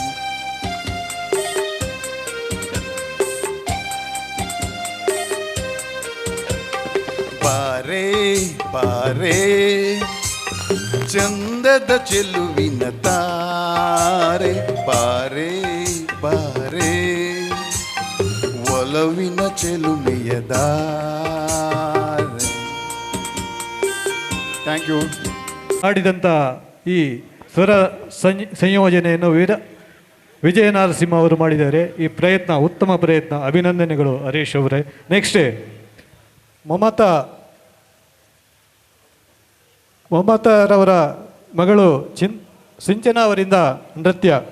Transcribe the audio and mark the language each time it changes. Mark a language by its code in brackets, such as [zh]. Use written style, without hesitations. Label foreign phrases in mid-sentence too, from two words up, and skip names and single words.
[kn] ಬಾರೆ ಬಾರೆ ಚಂದದ ಚೆಲುವಿನ ತಾರೆ, ಬಾರೆ ಬಾರೆ ಒಲವಿನ ಚೆಲುಮೆಯ ದಾರೆ. [en] Thank you. [kn] ಹಾಡಿದಂಥ ಈ ಸ್ವರ ಸಂಯೋಜನೆಯನ್ನು ವಿಜಯ ನರಸಿಂಹ ಅವರು ಮಾಡಿದ್ದಾರೆ. ಈ ಪ್ರಯತ್ನ ಉತ್ತಮ ಪ್ರಯತ್ನ, ಅಭಿನಂದನೆಗಳು ಹರೀಶ್ ಅವರೇ. ನೆಕ್ಸ್ಟ್ ಮಮತಾರವರ ಮಗಳು ಸಿಂಚನಾ ಅವರಿಂದ ನೃತ್ಯ.